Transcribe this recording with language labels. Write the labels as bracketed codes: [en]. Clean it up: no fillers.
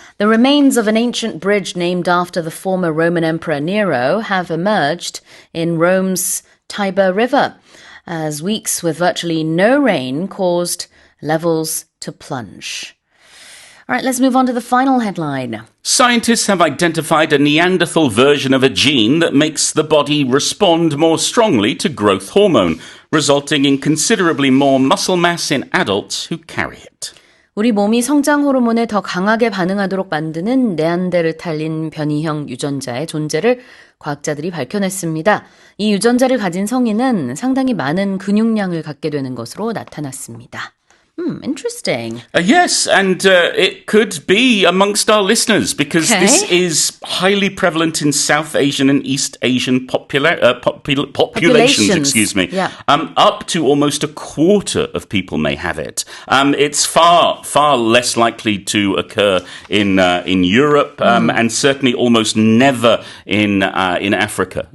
[en] The remains of an ancient bridge named after the former Roman Emperor Nero have emerged in Rome's Tiber River as weeks with virtually no rain caused levels to plunge. All right, let's move on to the final headline. Scientists have identified a Neanderthal version of a gene that makes the body respond more strongly to growth hormone, resulting in considerably more muscle mass in adults who carry it. [ko] 우리 몸이 성장 호르몬에 더 강하게 반응하도록 만드는 네안데르탈린 변이형 유전자의 존재를 과학자들이 밝혀냈습니다. 이 유전자를 가진 성인은 상당히 많은 근육량을 갖게 되는 것으로 나타났습니다. [en] Interesting. Yes, and it could be amongst our listeners because this is highly prevalent in South Asian and East Asian populations. Excuse me. Yeah. Up to almost a quarter of people may have it. It's far less likely to occur in Europe and certainly almost never in Africa.